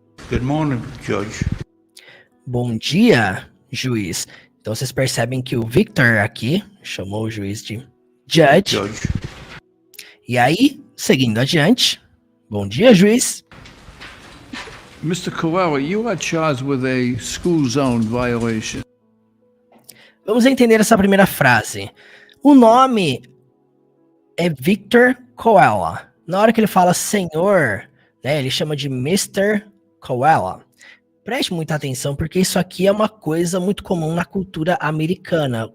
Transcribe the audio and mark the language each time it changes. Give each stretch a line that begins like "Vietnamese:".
English: Good morning, Judge.
Portuguese: Bom dia, juiz. Então vocês percebem que o Victor aqui chamou o juiz de judge.
English: Judge.
Portuguese: E aí, seguindo adiante, bom dia, juiz.
English: Mr. Coelho, you are charged with a school zone violation.
Portuguese: Vamos entender essa primeira frase. O nome é Victor Coelho. Na hora que ele fala senhor, né, ele chama de Mr. Coelho. Preste muita atenção, porque isso aqui é uma coisa muito comum na cultura americana.